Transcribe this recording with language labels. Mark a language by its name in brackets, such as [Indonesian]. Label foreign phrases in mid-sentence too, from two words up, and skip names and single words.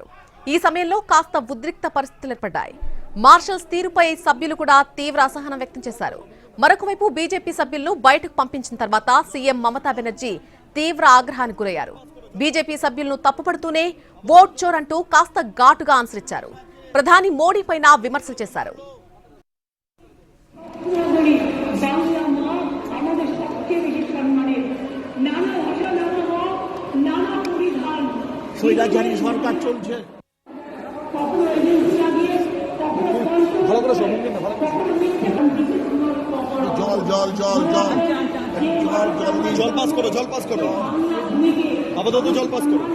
[Telugu] ఈ సమయంలో కాస్త ఉద్రిక్త పరిస్థితులు ఏర్పడ్డాయి. మార్షల్స్ తీరుపై సభ్యులు కూడా తీవ్ర అసహనం వ్యక్తం చేశారు. మరొకవైపు బీజేపీ సభ్యులను బయటకు పంపించిన తర్వాత సీఎం మమతా బెనర్జీ తీవ్ర ఆగ్రహానికి గురయ్యారు. బీజేపీ సభ్యులను తప్పుపడుతూనే [Hindi] वोट चोर [Telugu] అంటూ కాస్త ఘాటుగా ఆన్సర్ ఇచ్చారు. ప్రధాని మోడీ పైన విమర్శలు చేశారు. [Bangla] সরকার চলছে, জল জল জল জল জল পাস করো, জল পাস করো, আপাতত জল পাস করো।